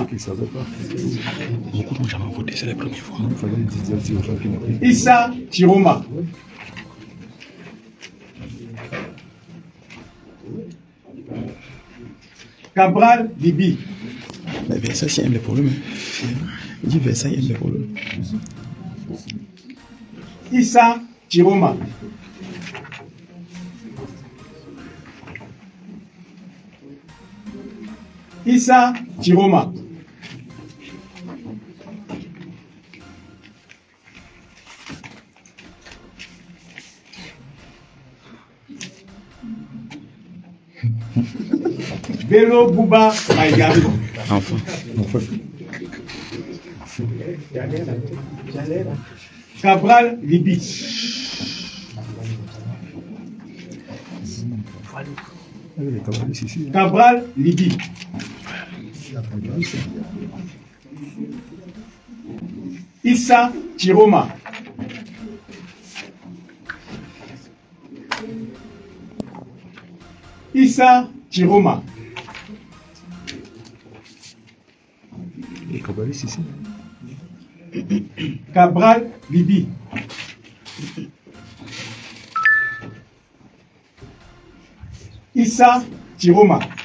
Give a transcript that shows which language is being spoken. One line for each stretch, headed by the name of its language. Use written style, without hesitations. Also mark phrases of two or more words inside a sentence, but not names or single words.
French: Beaucoup n'ont jamais voté, c'est la première fois. Issa Chiroma. Cabral Libi. Mais Versailles aime les problèmes. Il dit Versailles aime les problèmes. Issa Chiroma. Issa Chiroma. Bello Bouba Maïgari. Enfin. Cabral Libi. Cabral Libi. Issa Chiroma. Issa Chiroma. Et Cabral ici. Cabral Libi. Issa Chiroma.